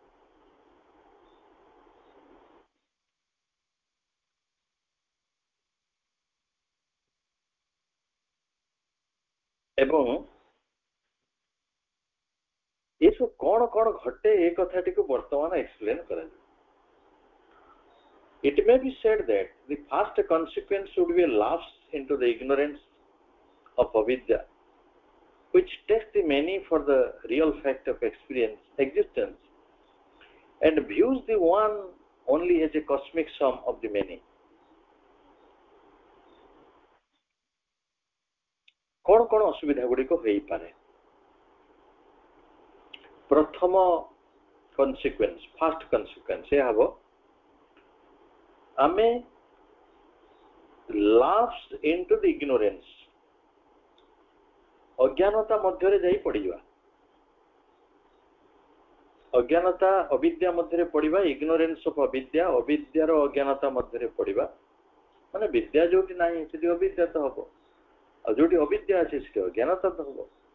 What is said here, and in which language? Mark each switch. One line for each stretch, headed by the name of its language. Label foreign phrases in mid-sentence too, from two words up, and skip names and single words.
Odia: ଏବଂ ଏସବୁ କଣ କଣ ଘଟେ ଏ କଥାଟିକୁ ବର୍ତ୍ତମାନ ଏକ୍ସପ୍ଲେନ କରାଯିବ।
English: It may be said that the first consequence would be a lapse into the ignorance of avidya, which takes the many for the real fact of existence, and views the one only as a cosmic sum of the many.
Odia: କଣ କଣ ଅସୁବିଧା ଗୁଡ଼ିକ ହେଇପାରେ? ପ୍ରଥମ କନସିକ୍ୱେନ୍ସ,
English: first consequence
Odia: ଏହା ହେବ, ଆମେ
English: lapse into the ignorance,
Odia: ଅଜ୍ଞାନତା ମଧ୍ୟରେ ଯାଇ ପଡ଼ିଯିବା। ଅଜ୍ଞାନତା ଅବିଦ୍ୟା ମଧ୍ୟରେ ପଡ଼ିବା,
English: ignorance of
Odia: ଅବିଦ୍ୟା, ଅବିଦ୍ୟାର ଅଜ୍ଞାନତା ମଧ୍ୟରେ ପଡ଼ିବା। ମାନେ ବିଦ୍ୟା ଯୋଉଠି ନାହିଁ ସେଠି ଅବିଦ୍ୟା ତ ହବ, ଆଉ ଯୋଉଠି ଅବିଦ୍ୟା ଅଛି ସେଠି ଅଜ୍ଞାନତା ତ ହବ।